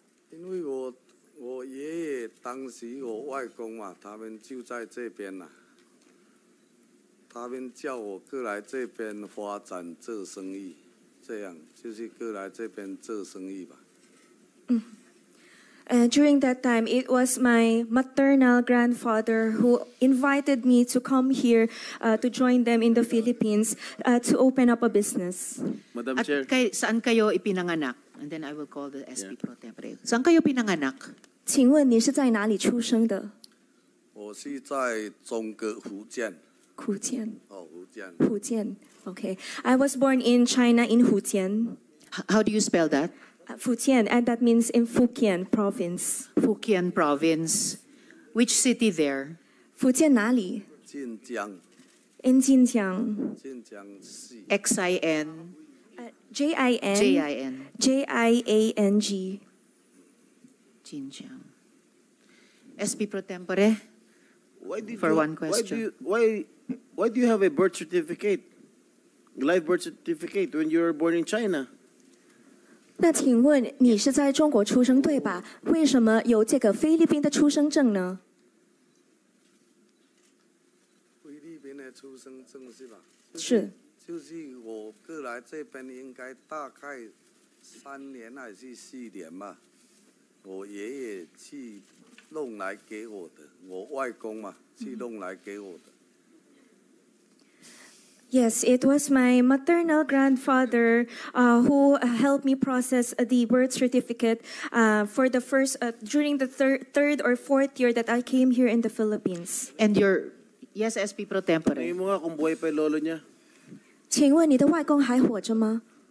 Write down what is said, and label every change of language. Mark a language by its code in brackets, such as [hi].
[zh] 因为我爷爷当时我外公嘛，他们就在这边呐、他们叫我过来这边发展做生意，这样就是过来这边做生意吧。 [en] During that time, it was my maternal grandfather who invited me to come here to join them in the Philippines to open up a business. Madam At Chair. [tl] saan kayo ipinanganak? [en] And then I will call the SP Pro Tempore. [tl] Saan kayo pinanganak? [zh] 请问你是在哪里出生的？我是在中国福建，福建。福建。福建。Okay. [en] I was born in China in Fujian. How do you spell that? Fujian, and that means in Fujian province. Fujian Province. Which city there? [zh] 福建哪里？晋江， [en] In 晋江。 [zh] 晋江市。 [en] XIN. JIN. JIN. JIANG. Jinjiang. SP Pro Tempore. For one question. Why do you have a birth certificate, live birth certificate, when you were born in China? [zh] 那请问你是在中国出生对吧？为什么有这个菲律宾的出生证呢？菲律宾的出生证是吧？是。就是我过来这边应该大概3年还是4年吧，我爷爷去弄来给我的，我外公嘛去弄来给我的。 [en] Yes, it was my maternal grandfather who helped me process the birth certificate for the first during the third or fourth year that I came here in the Philippines. And your, yes, SP Pro Tempore. [tl] Tingin mo nga kung buhay pa yung lolo niya. [zh] 请问你的外公还活着吗？